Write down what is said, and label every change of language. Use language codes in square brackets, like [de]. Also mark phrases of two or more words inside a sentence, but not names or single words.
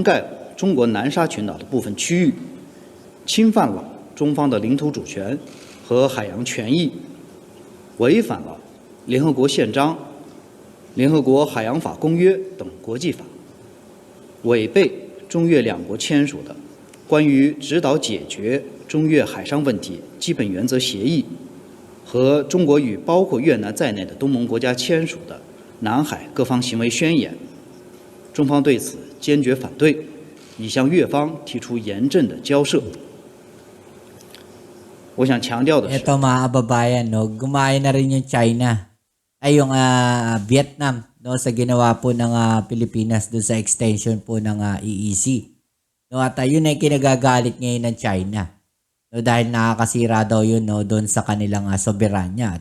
[zh] 盖中国南沙群岛的部分区域，侵犯了中方的领土主权和海洋权益，违反了联合国宪章、联合国海洋法公约等国际法，违背中越两国签署的关于指导解决中越海上问题基本原则协议和中国与包括越南在内的东盟国家签署的南海各方行为宣言。中方对此坚决反对，已向越方提出严正的交涉。我想强调的是， [tl] Ito mga kababayan, no, gumaya na rin yung China, ay yung Vietnam, no, sa ginawa po ng Pilipinas doon sa extension po ng EEZ. No, at yun ay kinagagalit ngayon ng China. No, dahil nakakasira daw yun, no, doon sa kanilang soberanya.